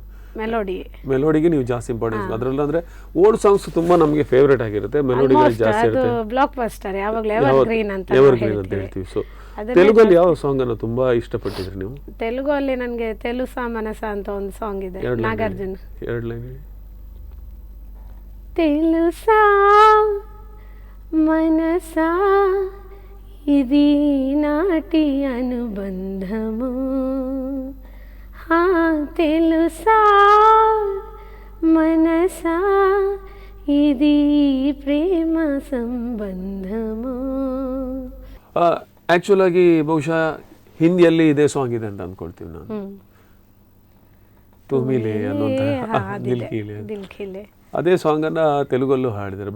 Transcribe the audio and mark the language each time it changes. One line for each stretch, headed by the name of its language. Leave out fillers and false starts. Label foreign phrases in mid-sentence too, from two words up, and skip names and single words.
Kannada: ಮೆಲೋಡಿಗೆ ನೀವು ಜಾಸ್ತಿ ಇಂಪಾರ್ಟೆನ್ಸ್. ಅದರಲ್ಲ ಅಂದ್ರೆ
English: old songs
Kannada: ತುಂಬಾ ನಮಗೆ ಫೇವರೇಟ್ ಆಗಿರುತ್ತೆ, ಮೆಲೋಡಿಗಳು ಜಾಸ್ತಿ ಇರುತ್ತೆ.
English: block buster,
Kannada: ಯಾವಾಗಲೂ
English: ever green
Kannada: ಅಂತ ಹೇಳ್ತೀವಿ. ಸೊ ತೆಲುಗಲ್ಲಿ ಯಾವ ಸಾಂಗ್ ಅನ್ನು ತುಂಬಾ ಇಷ್ಟಪಟ್ಟಿದ್ರಿ ನೀವು? ತೆಲುಗು ಅಲ್ಲಿ ನನಗೆ ತೆಲುಸಾ ಮನಸ ಅಂತ ಒಂದು ಸಾಂಗ್ ಇದೆ, ನಾಗಾರ್ಜುನ. 2 ಲೈನ್.
Telugu: తెలుసా మనసా ఇది నాటి అనుబంధము, హా తెలుసా మనసా ఇది ప్రేమ సంబంధము.
Kannada: ಆಕ್ಚುಲ್ ಆಗಿ ಬಹುಶಃ ಹಿಂದಿಯಲ್ಲಿ ಇದೇ ಸಾಂಗ್ ಇದೆ ಅಂತ ಅನ್ಕೊಳ್ತೀವಿ ನಾನು. ತುಮಿಲೆ ಅನ್ನುವಂಥ ದಿಲ್ಖಿಲೆ ಅದೇ ಸಾಂಗ್ ಅನ್ನ ತೆಲುಗಲ್ಲೂ ಹಾಡಿದ್ದಾರೆ.